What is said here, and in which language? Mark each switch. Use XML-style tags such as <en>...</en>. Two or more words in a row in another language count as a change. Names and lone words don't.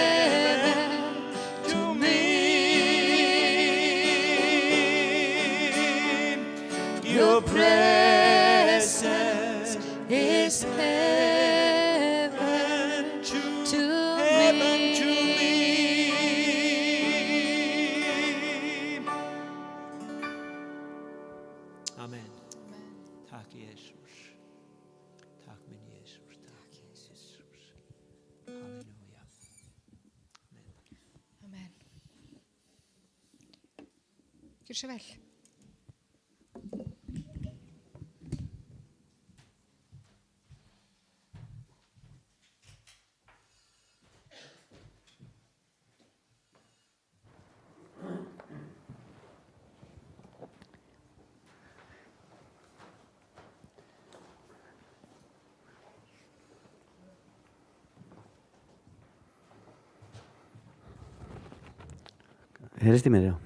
<en>Your presence is heaven to me. Amen.</en> <sv>Tack Jesus. Tack min Jesus. Tack Jesus. Halleluja.</sv> <no>Amen. Gjør så vel.</no> <is>Heyrist í mér, já.</is>